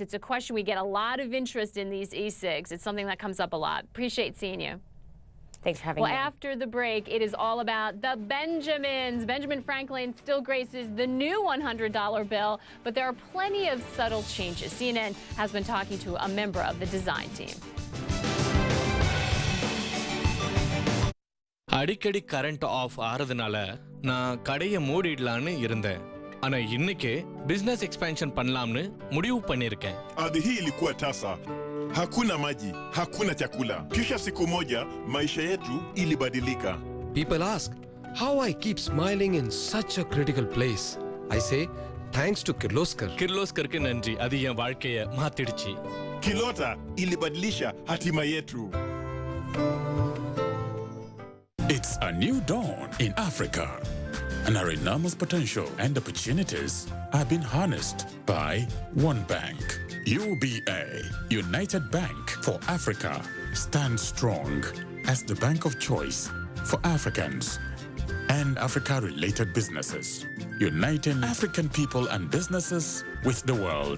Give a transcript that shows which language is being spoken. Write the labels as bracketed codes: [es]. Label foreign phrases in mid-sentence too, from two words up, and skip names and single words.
[en] It's a question we get a lot of interest in, these e-cigs. It's something that comes up a lot. Appreciate seeing you. Thanks for having me. Well, after the break, it is all about the Benjamins. Benjamin Franklin still graces the new $100 bill, but there are plenty of subtle changes. CNN has been talking to a member of the design team. [ta] அடிக்கடி [en] current off [ta] ஆறதுனால நான் கடையை மூடிடலான்னு இருந்தேன். ஆனா இன்னைக்கு [en] business expansion [ta] பண்ணலாம்னு முடிவு பண்ணிருக்கேன். [sw] Ardhi hii ilikuwa tasa. Hakuna maji, hakuna chakula. Kisha siku moja maisha yetu ilibadilika. [en] People ask how I keep smiling in such a critical place. I say thanks to Kirloskar. [ta] Kirloskarக்கு நன்றி. அது என் வாழ்க்கையை மாத்திடுச்சு. [sw] Kilota ilibadilisha hatima yetu. [en] It's a new dawn in Africa. And our enormous potential and opportunities have been harnessed by one bank. UBA, United Bank for Africa, stands strong as the bank of choice for Africans and Africa-related businesses, uniting African people and businesses with the world.